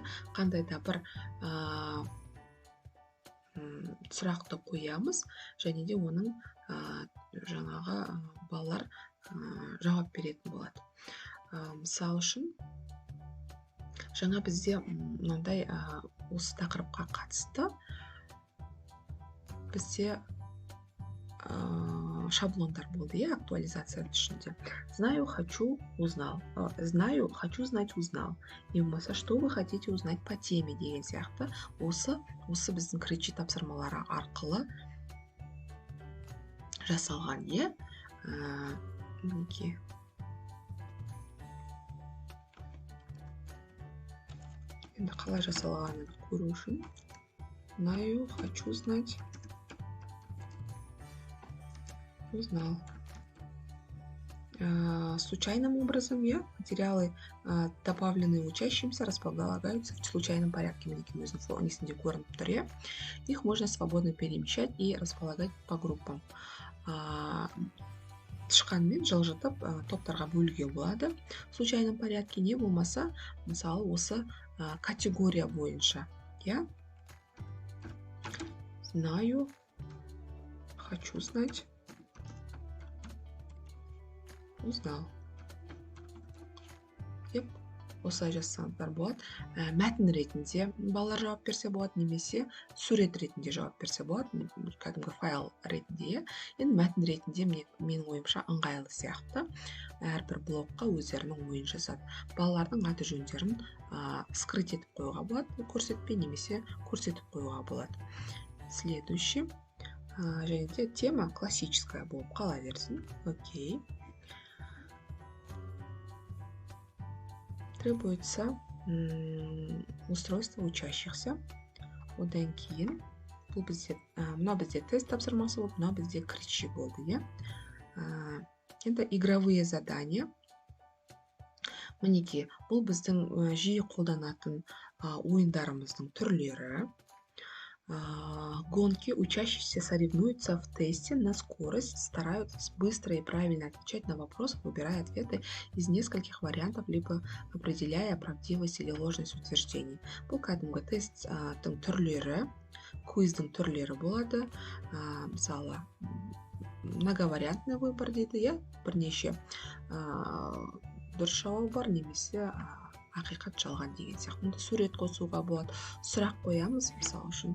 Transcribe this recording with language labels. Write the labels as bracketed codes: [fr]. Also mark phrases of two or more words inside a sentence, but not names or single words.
[kk] Қандай да бір сұрақты қоямыз, және де оның жаңағы балалар жауап беретін болады. Мысал үшін, жаңа бізде мынандай осы тақырыпқа қатысты бізде шаблондар болды, актуализация ішінде. [ru] Знаю, хочу, узнал. Знаю, хочу знать, узнал. И болмаса, что вы хотите узнать по теме [kk] деген сияқты. Осы біздің кірчи тапсырмалары арқылы жасалған, мінекей. Енді қалай жасалғанын көру үшін. [ru] Знаю, хочу знать, узнал. Случайным образом, материалы, добавленные учащимся, располагаются в случайном порядке. Их можно свободно перемещать и располагать по группам. [kk] Тышқанмен жылжытып топтарға бөлуге болады. [ru] В случайном порядке, [kk] не болмаса, мысалы, осы категория бойынша. [ru] Знаю, хочу знать, узнал. [kk] Осылай жазсаңыздар болады. Мәтін ретінде балалар жауап берсе болады, немесе сурет ретінде жауап берсе болады, кәдімгі файл ретінде. Енді мәтін ретінде менің ойымша ыңғайлы сияқты. Әрбір блокқа өздерінің ойын жазады. Балалардың аты жөндерін скрыть етіп қоюға болады, көрсетпей, немесе көрсетіп қоюға болады. [ru] Следующий. [kk] Және де [ru] тема классическая [kk] болып қала берсін. Окей. [ru] Требуется устройство учащихся. [kk] Одан кейін бұл бізде тест тапсырмасы болып, мына бізде кірчи болды. [ru] Это игровые задания. [kk] Мінекей, бұл біздің жиі қолданатын ойындарымыздың түрлері. [ru] Гонки. Учащиеся соревнуются в тесте на скорость, стараются быстро и правильно отвечать на вопросы, выбирая ответы из нескольких вариантов, либо определяя правдивость или ложность утверждений. [kk] Бұл кәдімгі тесттің түрлері, квиздің түрлері болады. Мысалы, [ru] многовариантный выбор [kk] дейді, бірнеше дұрыс жауабы бар, немесе ақиқат жалған деген сияқты. Мұнда сурет қосуға болады, сұрақ қоямыз, мысалы үшін.